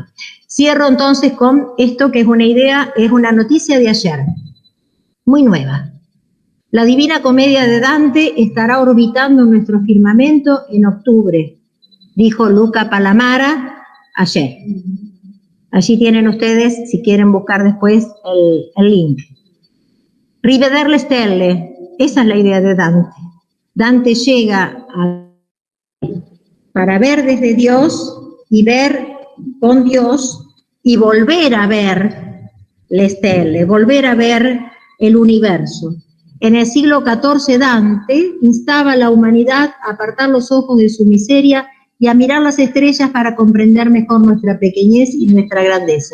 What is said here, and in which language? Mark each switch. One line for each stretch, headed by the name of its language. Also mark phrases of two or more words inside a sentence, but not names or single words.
Spanish: Cierro entonces con esto, que es una idea, es una noticia de ayer, muy nueva. La Divina Comedia de Dante estará orbitando nuestro firmamento en octubre, dijo Luca Palamara ayer. Allí tienen ustedes, si quieren buscar después, el link.
Italian: Riveder le stelle,
Spanish: esa es la idea de Dante. Dante llega para ver desde Dios y ver con Dios y volver a ver
Italian: le stelle,
Spanish: volver a ver el universo. En el siglo XIV Dante instaba a la humanidad a apartar los ojos de su miseria y a mirar las estrellas para comprender mejor nuestra pequeñez y nuestra grandeza.